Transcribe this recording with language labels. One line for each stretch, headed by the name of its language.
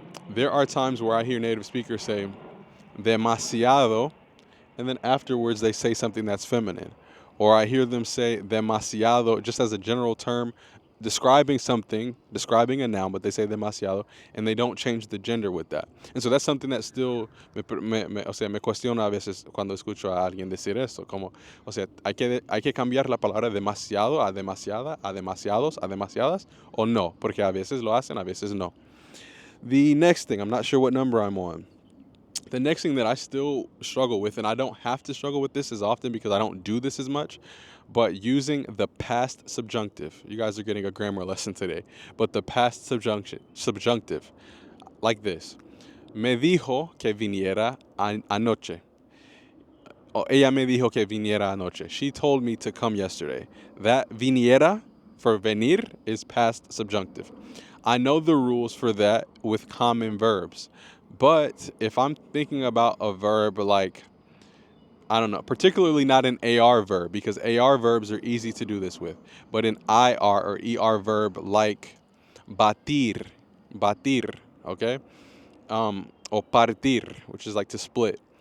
English: There are times where I hear native speakers say demasiado, and then afterwards they say something that's feminine. Or I hear them say demasiado just as a general term describing something, describing a noun, but they say demasiado, and they don't change the gender with that. And so that's something that still
Spanish: o sea, me cuestiona a veces cuando escucho a alguien decir eso, como, o sea, hay que cambiar la palabra demasiado a demasiada, a demasiados, a demasiadas, o no, porque a veces lo hacen, a veces no.
English: The next thing, I'm not sure what number I'm on. The next thing that I still struggle with, and I don't have to struggle with this as often because I don't do this as much, but using the past subjunctive. You guys are getting a grammar lesson today. But the past subjunctive, like this.
Spanish: Me dijo que viniera anoche. O ella me dijo que viniera anoche.
English: She told me to come yesterday. That viniera for venir is past subjunctive. I know the rules for that with common verbs. But if I'm thinking about a verb like, I don't know, particularly not an AR verb, because AR verbs are easy to do this with, but an IR or ER verb like batir, okay? Or partir, which is like to split.